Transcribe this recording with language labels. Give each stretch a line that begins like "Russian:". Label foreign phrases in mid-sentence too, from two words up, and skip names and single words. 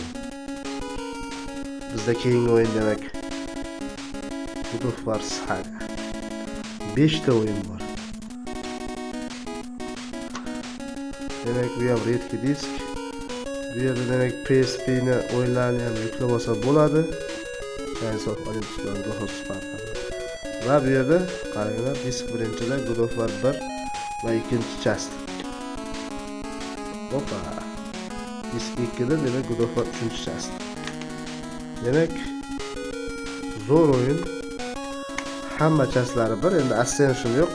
Uzbek: Bizda keyingi o'yin demak God of War Saga. 5 ta o'yin bor. Demak, bu ham
Russian: редкий диск.
Uzbek: Bu yerda demak PSP ni o'yinlarni ham yuklab olsa bo'ladi. Rise of Olympus bilan God of War. Va bu yerda qaranglar, disk birinchida God of War 1 va ikkinchi chast. Hoppa. Disk 2da demak God of War 3-chast. Demak, zo'r o'yin. Hamma chastlari bir, endi Ascension yo'q.